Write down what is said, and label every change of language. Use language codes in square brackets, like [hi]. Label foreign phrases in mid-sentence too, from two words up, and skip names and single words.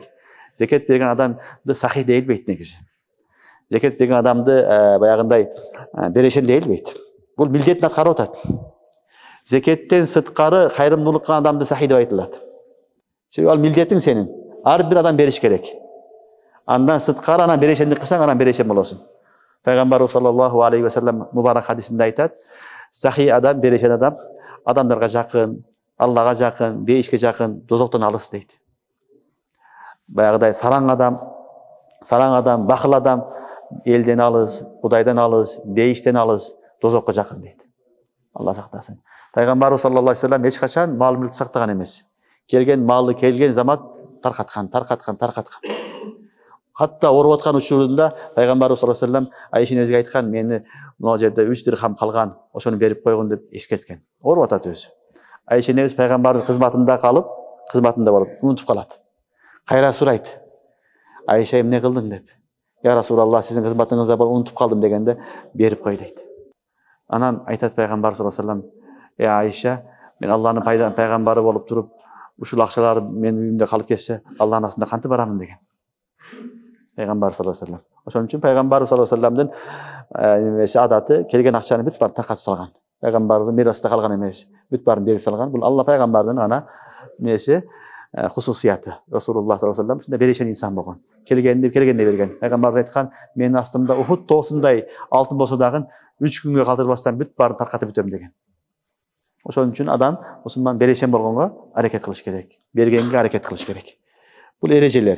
[ky] Зекет берген адамды сахи дейилбейт негизи. Зекет берген адамды баягындай берешен дейилбейт. Бул милдетин аткарып атат. Зекеттен сырткары кайрымдуулук кылган адамды сахи деп айтылат. Себеби ал милдетиң сенин. Ар бир адам бериш керек. Андан сырткары анан берешендик кылсаң, анан берешен болосуң. Пайгамбарыбыз [ar] صلى الله عليه وسلم [ky] мубарак хадисинде айтат: сахи адам, берешен адам адамдарга жакын, Аллага жакын, бейишке жакын, дозоктон алыс дейт. Баягыдай сараң адам, бакыл адам элден алыс, Кудайдан алыс, бейиштен алыс, дозокко жакын дейт. Алла сактасын. Пайгамбарыбыз [ar] صلى الله عليه وسلم [ky] эч качан мал мүлк сактаган эмес. Келген малы келген замат таркаткан. Хатта ооруп аткан учурунда Пайгамбарыбыз [ar] صلى الله عليه وسلم [ky] Айшенебизге айткан: "Мени могу жерде 3 дирхам калган, ошону берип койгун" деп эскерткен. Ооруп атат өзү. Айшенебиз Пайгамбардын кызматында калып, кызматында болуп, унутуп калат. Кайра сурайт: "Айша, эмне кылдың?" деп. [ar] "يا رسول الله, [ky] сиздин кызматыңызда болуп унутуп калдым" дегенде, "Берип кой" дейт. Анан айтат Пайгамбар [ar] صلى الله عليه وسلم: [ky] "Айша, мен Алланын пайгамбары болуп туруп, ушул акчалар менин үйүмдө калып кетсе, Алланын астында кантип барамын" деген. [ar] Пайгамбар صلى الله عليه وسلم. [ky] Ошон үчүн Пайгамбар [ar] صلى الله عليه وسلم [ky] адаты келген акчаны бүт барып таркатып салган. Пайгамбардын мираста калган эмес, бүт баарын берип салган. Бул Алла пайгамбардын гана несі хусусияты. [ar] رسول الله صلى الله عليه وسلم [ky] ушундай берешен инсан болгон. Келгенде берген. Пайгамбар айткан: "Менин астымда Ухуд тоосундай алтын болсо дагы 3 күнгө калтырбастан бүт баарын таркатып бүтөм" деген. Ошон үчүн адам мусулман берешен болгонго аракет кылыш керек. Бергенге аракет кылыш керек. Бул эрежелер.